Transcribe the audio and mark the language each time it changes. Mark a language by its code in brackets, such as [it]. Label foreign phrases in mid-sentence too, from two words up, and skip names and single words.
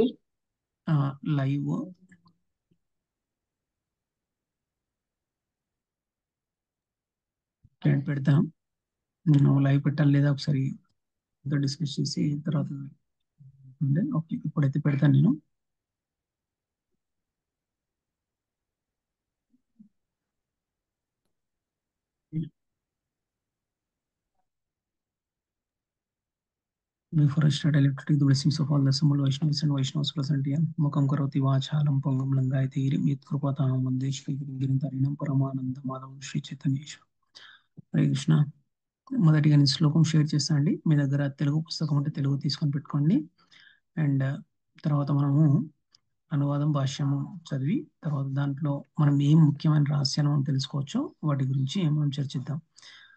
[te] లైవ్ పెడతాం. నేను లైవ్ పెట్టాలి లేదా ఒకసారి డిస్కస్ చేసి తర్వాత ఓకే ఇప్పుడైతే పెడతాను నేను. [en] Before I start, I like to take the blessings of all the assembled Vaishnavas and Vaishnavas present here. [sa] मूकं करोति वाचालं पङ्गं लङ्गयते गिरिं यत् कृपातहं वन्दे श्री गिरिन्तारिणं परमानन्द माधवं श्री चैतन्य ईश्वर. [te] హరే కృష్ణ. మొదటిగా నేను శ్లోకం షేర్ చేస్తాను అండి. మీ దగ్గర తెలుగు పుస్తకం ఉంటే తెలుగు తీసుకొని పెట్టుకోండి. అండ్ తర్వాత మనము అనువాదం భాష్యము చదివి తర్వాత దాంట్లో మనం ఏం ముఖ్యమైన రహస్యాలు మనం తెలుసుకోవచ్చో వాటి గురించి మనం చర్చిద్దాం.